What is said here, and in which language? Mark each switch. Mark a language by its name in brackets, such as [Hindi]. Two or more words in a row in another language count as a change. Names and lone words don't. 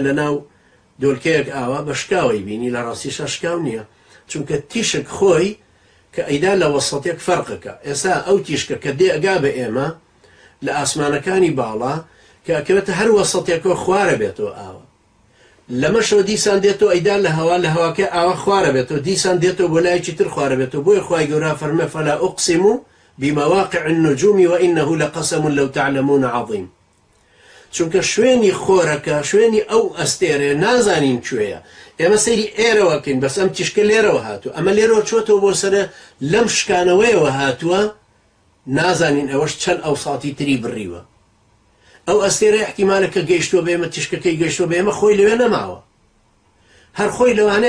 [Central Kurdish] لە ناو دۆلکەیەک ئاوا بە شکاوی بینی لە ڕاستیشە شکاو نییە چونکە تیشک خۆی کە ئەیدا لە وەسەڵێک فەرقەکە ئێستا ئەو تیشکە کە دێ ئەگا بە ئێمە لە ئاسمانەکانی باڵا کە ئەکەوێتە هەر وەسەڵێکەوە خوارە بێتەوە ئاوە لەمەشەوە دیسان دێتەوە ئەیدا لە هەوا لە هەواکە ئاوا خوارە بێتەوە دیسان دێتەوە بۆ لایەکی تر خوارە بێتەوە بۆی خوای گەورە فەرمێ [Arabic] فەلا ئوقسم بمواقع النجوم وإنه لقسم لو تعلمون عظيم [Central Kurdish] چونکە شوێنی خۆرەکە شوێنی ئەو ئەستێرێ نازانین کوێیە ئێمە سەیری ئێرەوەکەین بەس ئەم تیشکە لێرەوە هاتووە ئەمە لێرەوە چۆتەوە بۆ سەرە لەم شکانەوەیەوە هاتووە نازانین ئەوەش چەند ئەو ساڵی تری بڕیوە ئەو ئەستێرە احتیمالە کە گەیشتووە بە ئێمە تیشکەکەی گەیشتووە بە ئێمە خۆی لەوێ نەماوە هەر خۆی لەوانەیە